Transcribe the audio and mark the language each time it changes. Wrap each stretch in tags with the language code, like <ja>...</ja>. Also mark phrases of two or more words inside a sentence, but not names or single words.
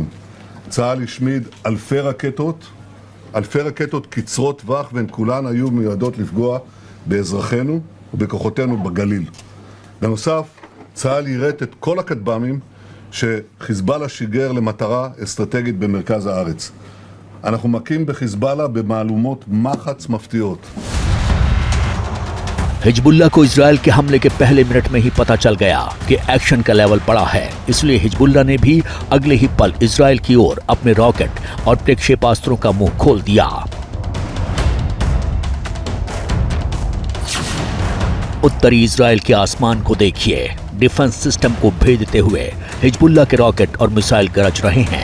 <he>צה"ל השמיד אלפי רקטות קצרות טווח, והן כולן היו מיועדות לפגוע באזרחינו ובכוחותינו בגליל. בנוסף, צה"ל יירט את כל הכטב"מים שחיזבאללה שיגר למטרה אסטרטגית במרכז הארץ. אנחנו מכים בחיזבאללה במהלומות מחץ מפתיעות.</he> <hi>हिजबुल्लाह को इजराइल के हमले के पहले मिनट में ही पता चल गया कि एक्शन का लेवल बड़ा है, इसलिए हिजबुल्लाह ने भी अगले ही पल इजराइल की ओर अपने रॉकेट और प्रक्षेपास्त्रों का मुंह खोल दिया। उत्तरी इजराइल के आसमान को देखिए,</hi> <en>defense system</en> <hi>को भेदते हुए हिजबुल्लाह के रॉकेट और मिसाइल गरज रहे हैं।</hi>